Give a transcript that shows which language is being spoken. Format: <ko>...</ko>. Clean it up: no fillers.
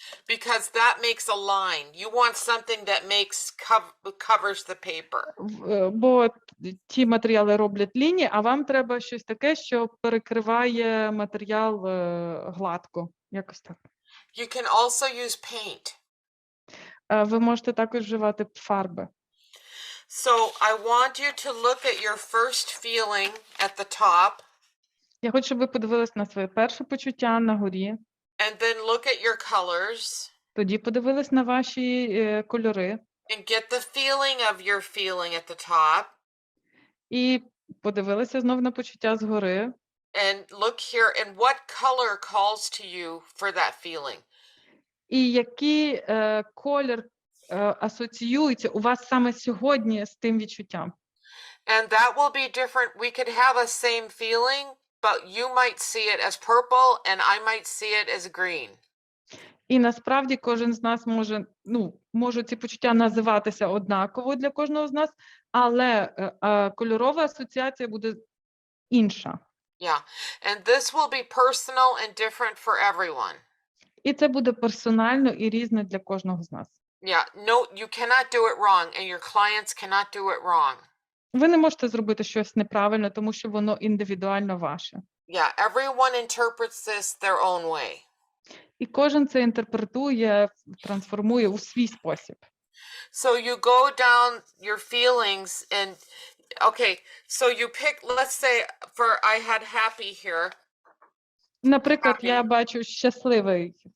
<en>Because that makes a line. You want something that covers the paper.</en> <uk>Бо ті матеріали роблять лінії, а вам треба щось таке, що перекриває матеріал гладко. Якось так.</uk> <en>You can also use paint.</en> <uk>Ви можете також вживати фарби.</uk> <en>So I want you to look at your first feeling at the top.</en> <uk>Я хочу, щоб ви подивились на своє перше почуття на горі.</uk> <en>And then look at your colors.</en> <uk>Тоді подивились на ваші кольори.</uk> <en>And get the feeling of your feeling at the top.</en> <uk>І подивилися знов на почуття згори.</uk> <en>And look here, and what color calls to you for that feeling?</en> <uk>І який колір асоціюється у вас саме сьогодні з тим відчуттям.</uk> <en>And that will be different. We could have a same feeling, but you might see it as purple and I might see it as green.</en> <uk>І насправді кожен з нас можуть ці почуття називатися однаково для кожного з нас, але кольорова асоціація буде інша.</uk> <en>Yeah. And this will be personal and different for everyone.</en> <uk>І це буде персонально і різне для кожного з нас.</uk> <en>Yeah. No, you cannot do it wrong and your clients cannot do it wrong.</en> <uk>Ви не можете зробити щось неправильно, тому що воно індивідуально ваше.</uk> <en>Yeah. Everyone interprets this their own way.</en> <uk>І кожен це інтерпретує, трансформує у свій спосіб.</uk> <en>So you go down your feelings and okay, so you pick, let's say for I had happy here.</en> <uk>Наприклад, я бачу щасливий.</uk>